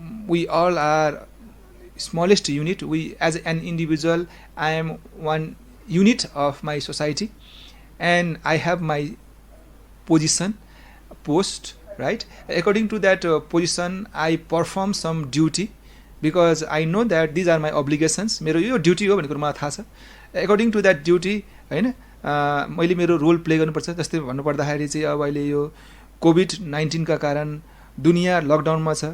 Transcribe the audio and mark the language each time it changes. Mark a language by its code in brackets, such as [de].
[en] We all are smallest unit. We as an individual, I am one unit of my society and I have my post, right? According to that position, I perform some duty because I know that these are my obligations. [ne] मेरो यो duty हो भन्ने कुरा मलाई थाहा छ. [en] According to that duty, [ne] होइन, मैले मेरो रोल प्ले गर्नुपर्छ. जस्तै भन्नुपर्दाखेरि चाहिँ अब अहिले यो कोभिड-19 का कारण दुनियाँ लकडाउनमा छ.